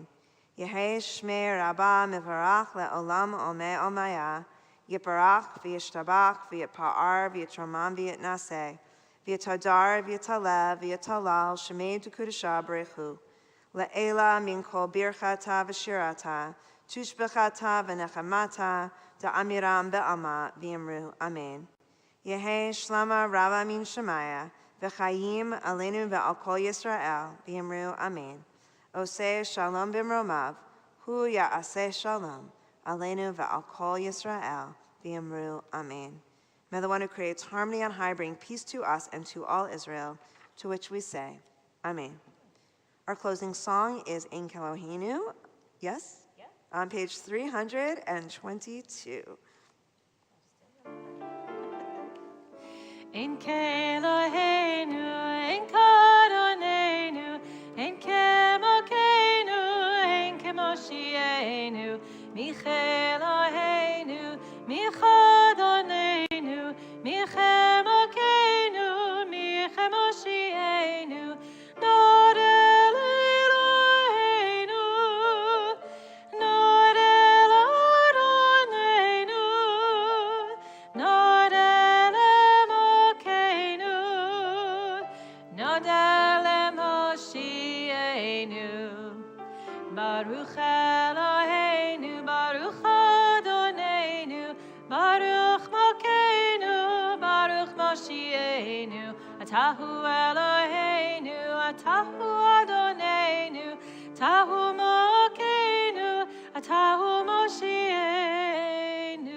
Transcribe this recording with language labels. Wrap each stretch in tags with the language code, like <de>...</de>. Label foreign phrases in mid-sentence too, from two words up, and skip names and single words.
<arc>יהא שמיה רבא מברך לעלם עמי עמיא, יפרך וישתבח ויתפאר ויתרומם ויתנשא, ויתהדר ויתעלב ויתהלל שמיה דקודשא בריכו. לעלא מן כל ברכתא ושירתא, תשבחתא ונחמתא, דאמירן בעלמא ואמרו אמן. יהא שלמא רבא מן שמיא, וחיים עלינו ועל כל ישראל ואמרו אמן.</arc> <he>עושה שלום במרומיו, הוא יעשה שלום, עלינו ועל כל ישראל, ואמרו אמן.</he> <en>May the one who creates harmony on high bring peace to us and to all Israel, to which we say, Amen. Our closing song is Ein Kelohenu, yes? Yeah. On page 322.</en> <he>אין כאלהינו, אין כאדונינו, אין כמוכנו, אין כמושיענו, מי כאלהינו, מי כאדונינו, מי כמוכנו, מי כמושיענו, נודה לאלהינו, נודה לאדונינו, נודה למוכנו, נודה ל מושיענו, ברוך אלהינו, ברוך אדונינו, ברוך מוכנו, ברוך מושיענו, אתה הוא אלהינו, אתה הוא אדונינו, אתה הוא מוכנו, אתה הוא מושיענו.</he>